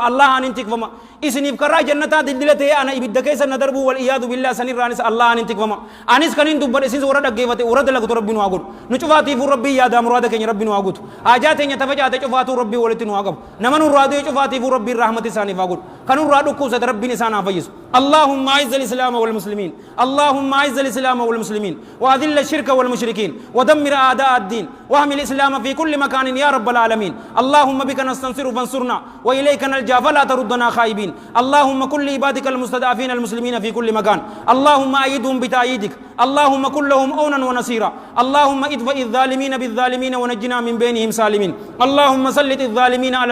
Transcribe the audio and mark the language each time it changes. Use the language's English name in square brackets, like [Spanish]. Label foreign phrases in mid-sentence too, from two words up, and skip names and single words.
[Oromo] allah anin tikfama isiniif karaa jannataa dildila ta'ee ana ibidda keessa na darbuu wal iyaadu billaa sanirraanis allah anin tikfama anis kanin dubbadhe isin warra dhaggeeffate warra dalagatu rabbi nu haa godhu nu cufaatiifuu rabbii yaadaa muraada keenya rabbi nu haa guutu haajaa teenya tafacaate cufaatuu rabbii walitti nu haa qabu nama nurraa du'e cufaatiifuu rabbiin rahmati isaaniif haa godhu kanurraa dhukkubsate rabbiin isaan haa fayyisu [Arabic] اللهم اعز الاسلام والمسلمين اللهم اعز الاسلام والمسلمين واذل الشرك والمشركين ودمر اعداء الدين واحمي الاسلام في كل مكان يا رب العالمين اللهم بك نستنصر فانصرنا واليك نلجا فلا تردنا خائبين اللهم كل عبادك المستضعفين المسلمين في كل مكان اللهم ايدهم بتأييدك اللهم كن لهم اونا ونصيرا اللهم ادفع الظالمين بالظالمين ونجنا من بينهم سالمين اللهم سلط الظالمين على